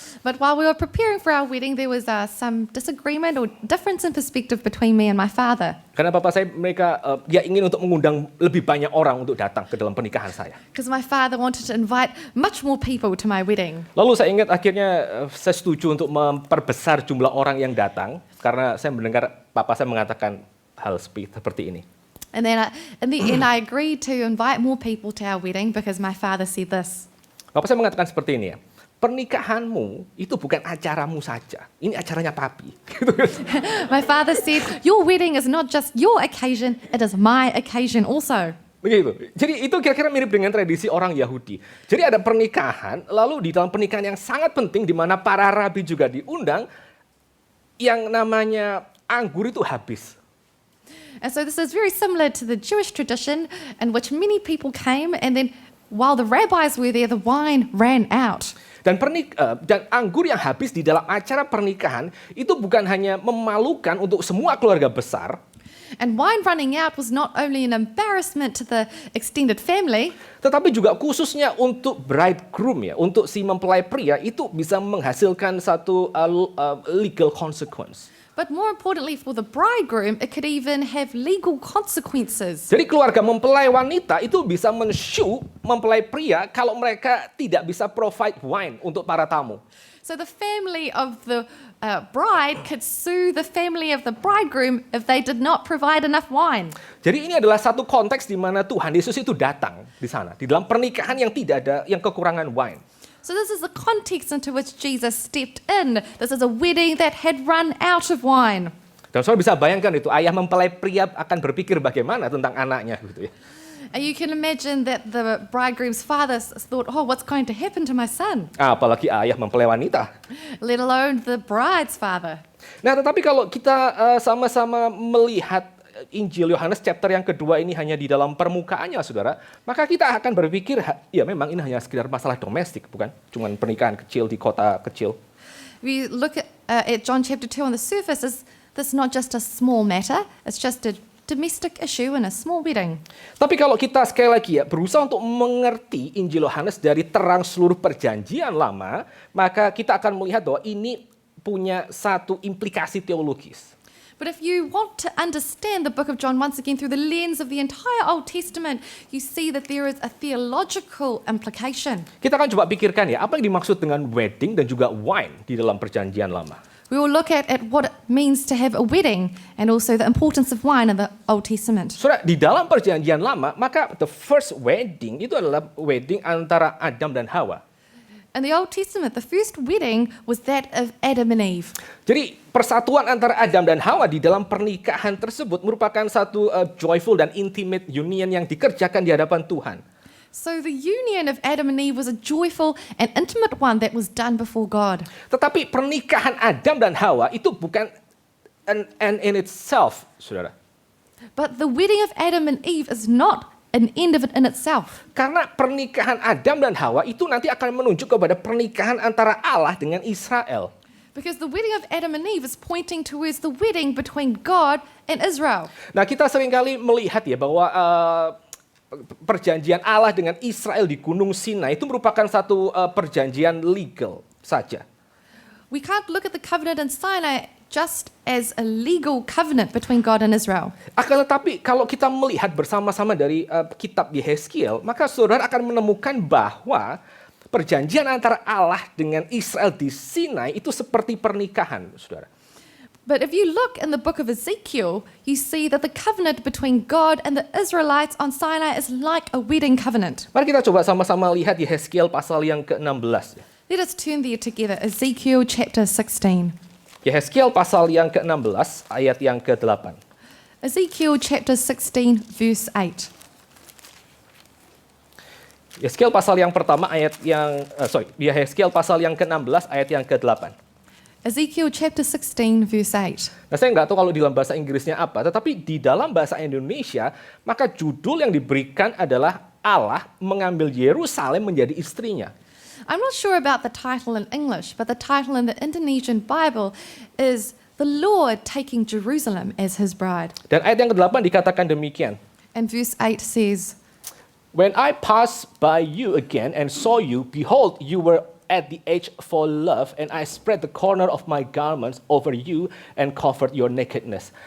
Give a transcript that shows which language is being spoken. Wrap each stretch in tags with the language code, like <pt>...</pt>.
<en>But while we were preparing for our wedding, there was some disagreement or difference in perspective between me and my father.</en> <id>Karena papa saya mereka ingin untuk mengundang lebih banyak orang untuk datang ke dalam pernikahan saya.</id> <en>Because my father wanted to invite much more people to my wedding.</en> <id>Lalu saya ingat akhirnya saya setuju untuk memperbesar jumlah orang yang datang karena saya mendengar papa saya mengatakan hal seperti ini.</id> <en>And then in the end, I agreed to invite more people to our wedding because my father said this.</en> <id>Papa saya mengatakan seperti ini ya. Pernikahanmu itu bukan acaramu saja. Ini acaranya papi.</id> <en>My father said, your wedding is not just your occasion, it is my occasion also.</en> <id>Begitu. Jadi itu kira-kira mirip dengan tradisi orang Yahudi. Jadi ada pernikahan, lalu di dalam pernikahan yang sangat penting di mana para rabi juga diundang, yang namanya anggur itu habis.</id> <en>And so this is very similar to the Jewish tradition in which many people came, and then while the rabbis were there, the wine ran out.</en> <id>Dan anggur yang habis di dalam acara pernikahan itu bukan hanya memalukan untuk semua keluarga besar.</id> <en>And wine running out was not only an embarrassment to the extended family,</en> <id>tetapi juga khususnya untuk bridegroom ya, untuk si mempelai pria itu bisa menghasilkan satu</id> <en>legal consequence. but more importantly for the bridegroom, it could even have legal consequences.</en> <id>Jadi keluarga mempelai wanita itu bisa men-sue mempelai pria kalau mereka tidak bisa</id> <en>provide wine</en> <id>untuk para tamu.</id> <en>So the family of the bride could sue the family of the bridegroom if they did not provide enough wine.</en> <id>Jadi ini adalah satu konteks di mana Tuhan Yesus itu datang di sana, di dalam pernikahan yang tidak ada, yang kekurangan wine.</id> <en>So this is the context into which Jesus stepped in. This is a wedding that had run out of wine.</en> <id>Dan saudara bisa bayangkan itu, ayah mempelai pria akan berpikir bagaimana tentang anaknya gitu ya.</id> <en>And you can imagine that the bridegroom's father thought, oh, what's going to happen to my son?</en> <id>Apalagi ayah mempelai wanita.</id> <en>Let alone the bride's father.</en> <id>Nah, tetapi kalau kita sama-sama melihat Injil Yohanes chapter yang kedua ini hanya di dalam permukaannya, saudara, maka kita akan berpikir, ya memang ini hanya sekedar masalah domestik, bukan? Cuman pernikahan kecil di kota kecil.</id> <en>We look at John chapter 2 on the surface, this is not just a small matter, it's just a domestic issue in a small wedding.</en> <id>Tapi kalau kita sekali lagi ya berusaha untuk mengerti Injil Yohanes dari terang seluruh perjanjian lama, maka kita akan melihat bahwa ini punya satu implikasi teologis.</id> <en>But if you want to understand the book of John once again through the lens of the entire Old Testament, you see that there is a theological implication.</en> <id>Kita akan coba pikirkan ya, apa yang dimaksud dengan wedding dan juga wine di dalam perjanjian lama.</id> <en>We will look at what it means to have a wedding and also the importance of wine in the Old Testament.</en> <id>Saudara, di dalam perjanjian lama, maka</id> <en>the first wedding</en> <id>itu adalah wedding antara Adam dan Hawa.</id> <en>In the Old Testament, the first wedding was that of Adam and Eve.</en> <id>Jadi persatuan antara Adam dan Hawa di dalam pernikahan tersebut merupakan satu</id> <en>joyful</en> <id>dan</id> <en>intimate union</en> <id>yang dikerjakan di hadapan Tuhan.</id> <en>So the union of Adam and Eve was a joyful and intimate one that was done before God.</en> <id>Tetapi pernikahan Adam dan Hawa itu bukan</id> <en>an in itself,</en> <id>saudara.</id> <en>But the wedding of Adam and Eve is not an end of it in itself.</en> <id>Karena pernikahan Adam dan Hawa itu nanti akan menunjuk kepada pernikahan antara Allah dengan Israel.</id> <en>Because the wedding of Adam and Eve is pointing towards the wedding between God and Israel.</en> <id>Nah, kita seringkali melihat ya bahwa perjanjian Allah dengan Israel di Gunung Sinai itu merupakan satu perjanjian legal saja.</id> <en>We can't look at the covenant in Sinai just as a legal covenant between God and Israel.</en> <id>Akan tetapi kalau kita melihat bersama-sama dari kitab Yehezkiel, maka saudara akan menemukan bahwa perjanjian antara Allah dengan Israel di Sinai itu seperti pernikahan, saudara.</id> <en>But if you look in the book of Ezekiel, you see that the covenant between God and the Israelites on Sinai is like a wedding covenant.</en> <id>Mari kita coba sama-sama lihat Yehezkiel pasal yang ke-16.</id> <en>Let us turn there together. Ezekiel chapter 16.</en> <id>Yehezkiel pasal yang ke-16 ayat yang ke-8.</id> <en>Ezekiel chapter 16 verse 8.</en> <id>Yehezkiel pasal yang pertama Yehezkiel pasal yang ke-16 ayat yang ke-8.</id> <en>Ezekiel chapter 16 verse 8.</en> <id>Nah, saya nggak tahu kalau di dalam bahasa Inggrisnya apa, tetapi di dalam bahasa Indonesia, maka judul yang diberikan adalah Allah mengambil Yerusalem menjadi istrinya.</id> <en>I'm not sure about the title in English, but the title in the Indonesian Bible is The Lord Taking Jerusalem as His Bride.</en> <id>Dan ayat yang ke-8 dikatakan demikian.</id> <en>And verse 8 says, When I passed by you again and saw you, behold, you were at the age for love, and I spread the corner of my garments over you and covered your nakedness.</en>